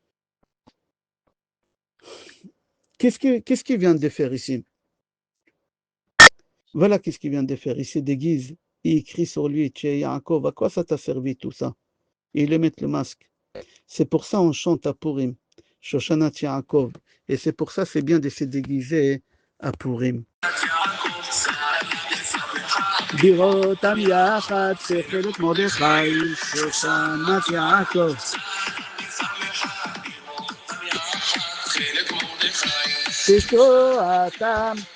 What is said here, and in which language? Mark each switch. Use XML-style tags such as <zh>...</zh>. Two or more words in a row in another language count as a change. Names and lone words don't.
<fr>Qu'est-ce qu'il vient de faire ici? Voilà qu'est-ce qu'il vient de faire. Il se déguise, il écrit sur lui, tu es Yaakov, à quoi ça t'a servi tout ça? Et ils lui mettent le masque. C'est pour ça on chante à Purim, Shoshanat Yaakov. Et c'est pour ça c'est bien de se déguiser à Purim.</fr> <he>בירותם יחד, תכלת מרדכי, שושנת יעקב. תשועתם.</he>